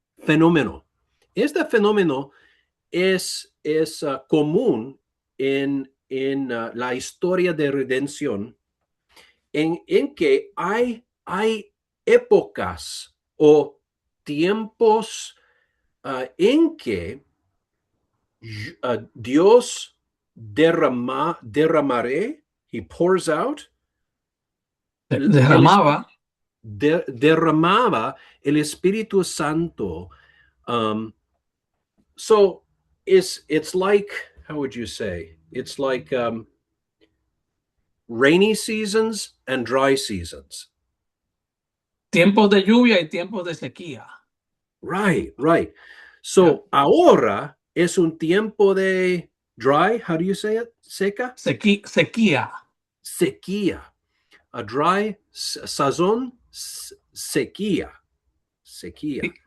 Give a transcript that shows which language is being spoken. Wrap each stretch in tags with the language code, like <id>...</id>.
<es>fenómeno, este fenómeno es común en la historia de redención, en que hay épocas o tiempos en que Dios derramaré,</es> <en>he pours out,</en> <es>el Derramaba. derramaba el Espíritu Santo.</es> <en>Um, so it's like, how would you say? It's like rainy seasons and dry seasons.</en> <es>Tiempos de lluvia y tiempos de sequía.</es> <en>Right, right. So</en> <es>ahora es un tiempo de</es> <en>dry, how do you say it?</en> <es>Seca? Sequía. Sequía.</es> <en>A dry</en> <es>sazón, sequía. Sequía.</es>